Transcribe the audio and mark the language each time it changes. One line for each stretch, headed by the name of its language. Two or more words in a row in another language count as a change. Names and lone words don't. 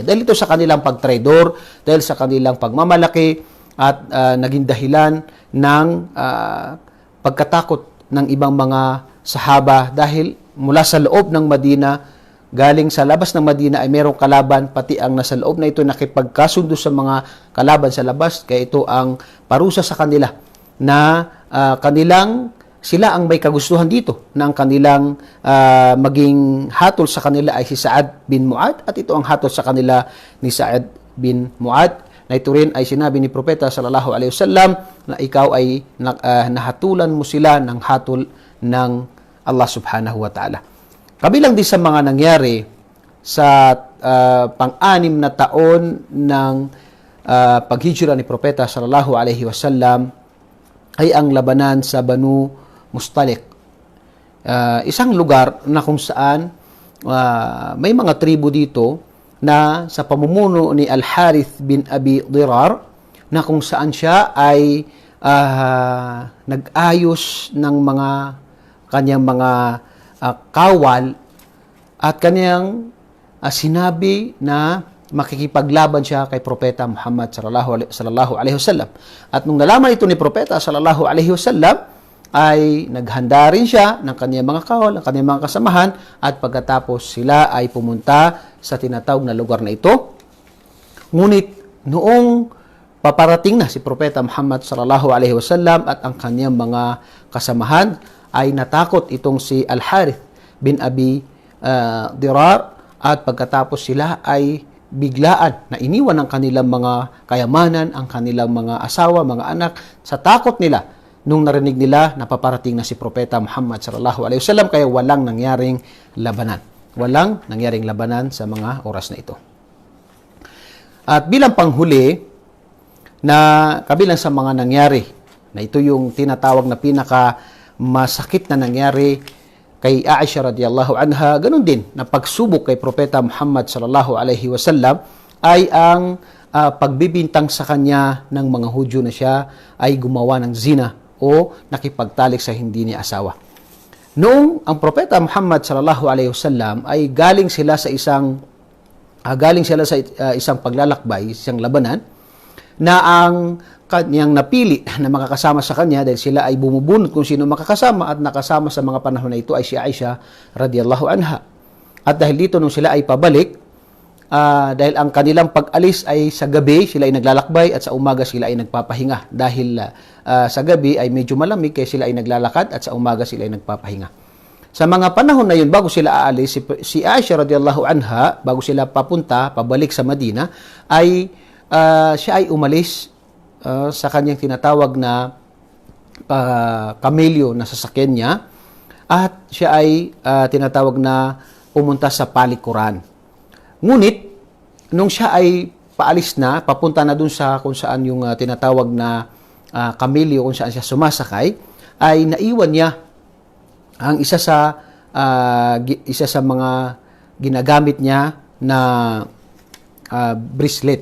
Filipino: Dahil ito sa kanilang pagtraidor, dahil sa kanilang pagmamalaki, at naging dahilan ng pagkatakot ng ibang mga sahaba, dahil mula sa loob ng Madina, galing sa labas ng Madina ay merong kalaban, pati ang nasa loob na ito nakipagkasundo sa mga kalaban sa labas. Kaya ito ang parusa sa kanila na kanilang sila ang may kagustuhan dito na ang kanilang maging hatol sa kanila ay si Sa'ad bin Mu'adh, at ito ang hatol sa kanila ni Sa'ad bin Mu'adh, na ito rin ay sinabi ni Propeta
Arabic: صلى الله عليه وسلم
Filipino: na ikaw ay nahatulan mo sila ng hatol ng Allah
Arabic: سبحانه وتعالى.
Filipino: Kabilang din sa mga nangyari sa pang-anim na taon ng paghijra ni Propeta
Arabic: صلى الله عليه وسلم
Filipino: ay ang labanan sa Banu Mustaliq. Isang lugar na kung saan may mga tribo dito na sa pamumuno ni Al-Harith bin Abi Dirar, na kung saan siya ay nag-ayos ng mga kanyang mga kawal at kanyang sinabi na makikipaglaban siya kay Propeta Muhammad
Arabic: صلى الله عليه وسلم.
Filipino: At nung nalaman ito ni Propeta
Arabic: صلى الله عليه وسلم,
Filipino: ay naghanda rin siya ng kanyang mga kawal, ng kanyang mga kasamahan, at pagkatapos sila ay pumunta sa tinatawag na lugar na ito. Ngunit noong paparating na si Propeta Muhammad
Arabic: صلى الله عليه وسلم
Filipino: at ang kanyang mga kasamahan, ay natakot itong si Al-Harith bin Abi Dirar, at pagkatapos sila ay biglaan na iniwan ang kanilang mga kayamanan, ang kanilang mga asawa, mga anak, sa takot nila nung narinig nila na paparating na si Propeta Muhammad
Arabic: صلى الله عليه وسلم,
Filipino: kaya walang nangyaring labanan. Walang nangyaring labanan sa mga oras na ito. At bilang panghuli, na kabilang sa mga nangyari, na ito yung tinatawag na pinaka masakit na nangyari kay Aisha
Arabic: رضي الله عنها,
Filipino: ganun din na pagsubok kay Propeta Muhammad
Arabic: صلى الله عليه وسلم,
Filipino: ay ang pagbibintang sa kanya ng mga Hudyo na siya ay gumawa ng zina o nakipagtalik sa hindi niya asawa. Noong ang Propeta Muhammad
Arabic: صلى الله عليه وسلم
Filipino: ay galing sila sa isang paglalakbay, isang labanan, na ang kanyang napili na makakasama sa kanya, dahil sila ay bumubunot kung sino makakasama, at nakasama sa mga panahon na ito ay si Aisha
Arabic: رضي الله عنها.
Filipino: At dahil dito nung sila ay pabalik, dahil ang kanilang pag-alis ay sa gabi, sila ay naglalakbay, at sa umaga sila ay nagpapahinga. Dahil sa gabi ay medyo malamig, kaya sila ay naglalakad, at sa umaga sila ay nagpapahinga. Sa mga panahon na yun, bago sila aalis, si Aisha
Arabic: رضي الله عنها,
Filipino: bago sila pabalik sa Madina, ay siya ay umalis sa kanyang tinatawag na kamelyo na sasakyan niya, at siya ay tinatawag na pumunta sa palikuran. Ngunit, nung siya ay paalis na, papunta na dun sa kung saan yung tinatawag na kamelyo, kung saan siya sumasakay, ay naiwan niya ang isa sa mga ginagamit niya na bracelet.